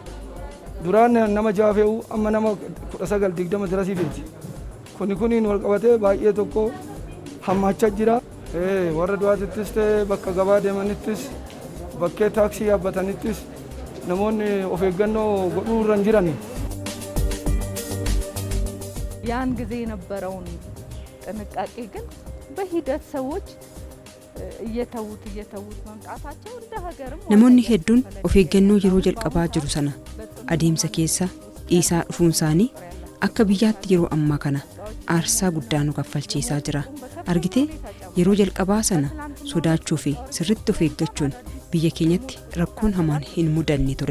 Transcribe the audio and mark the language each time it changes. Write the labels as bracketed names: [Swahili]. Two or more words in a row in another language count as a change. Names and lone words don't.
[Oromo] Duraan nama 6 fe'u amma nama 19-20 dirasii feeti. Kuniin wal qabatee baay'ee tokko hammaachaa jira. Warra du'aatittis ta'e bakka gabaa deemanittis bakkee taaksii yaabbatanittis namoonni of eeggannoo godhuu irra jiran [Amharic] ያን ጊዜ የነበረውን ጥንቃቄ ግን በሂደት ሰዎች እየተዉት መምጣታቸው እንደ ሀገርም [Oromo] namoonni hedduun of eeggannoo yeroo jalqabaa jiru sana adeemsa keessa dhiisaa dhufuun isaanii akka biyyaatti yeroo ammaa kana aarsaa guddaa nu kaffalchiisaa jira. Argitee yeroo jalqabaa sana sodaachuu fi sirriitti of eeggachuun biyya keenyatti rakkoon hamaan hin mudanne ture.